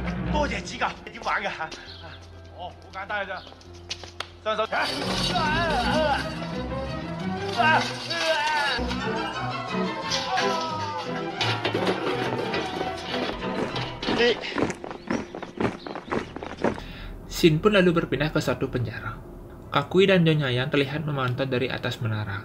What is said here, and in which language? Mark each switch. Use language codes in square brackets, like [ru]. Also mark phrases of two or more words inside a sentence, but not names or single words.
[yue] 多謝指教，你點玩㗎嚇？哦，好簡單㗎咋，雙手。 [id] Scene pun lalu berpindah ke suatu penjara. Kakui dan Nyonya Yang terlihat memantau dari atas menara.